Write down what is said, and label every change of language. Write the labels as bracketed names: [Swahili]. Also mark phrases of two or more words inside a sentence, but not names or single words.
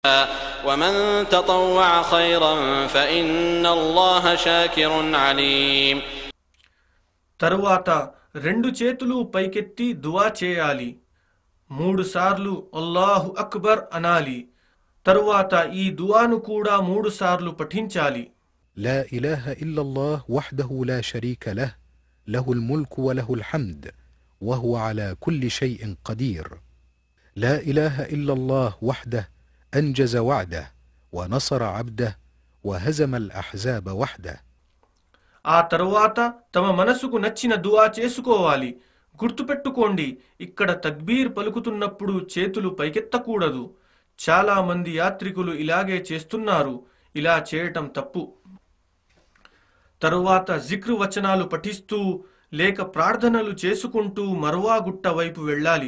[Arabic] ومن تطوع خيرا فإن الله شاكر عليم. [Telugu] తరువాత రెండు చేతులు పైకెత్తి దువా చేయాలి. 3 సార్లు [Arabic] الله أكبر [Telugu] అనాలి. తరువాత ఈ దువాను కూడా 3 సార్లు పఠించాలి. [Arabic] لا إله إلا الله وحده لا شريك له له الملك وله الحمد وهو على كل شيء قدير. لا إله إلا الله وحده أنجز وعده ونصر عبده وهزم الأحزاب وحده. [Telugu] ఆ తరువాత తమ మనసుకు నచ్చిన దువా చేసుకోవాలి. గుర్తుపెట్టుకోండి, ఇక్కడ తక్బీర్ పలుకుతున్నప్పుడు చేతులు పైకెత్తకూడదు. చాలా మంది యాత్రికులు ఇలాగే చేస్తున్నారు. ఇలా చేయటం తప్పు. తరువాత జిక్రు వచనాలు పఠిస్తూ లేక ప్రార్థనలు చేసుకుంటూ మర్వా గుట్ట వైపు వెళ్ళాలి.